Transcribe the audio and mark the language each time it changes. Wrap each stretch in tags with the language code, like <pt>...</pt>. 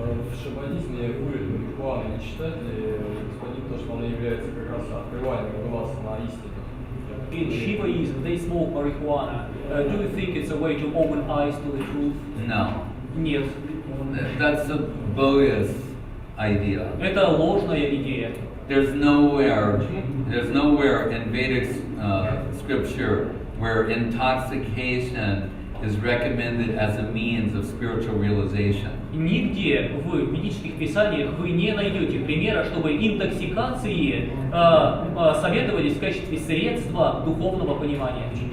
<ru>В шаманизме курит марихуану не считает ли господин то, что она является как раз открыванием глаз на истину?</ru> <en>In Shivaism, they smoke marijuana. Do you think it's a way to open eyes to the truth? No.</en> <ru>Нет.</ru> <en>That's a bogus idea.</en> <ru>Это ложная идея.</ru> <en>There's nowhere in Vedic scripture where intoxication is recommended as a means of spiritual realization.</en> <ru>Нигде в ведических писаниях вы не найдете примера, чтобы интоксикации советовались в качестве средства духовного понимания.</ru>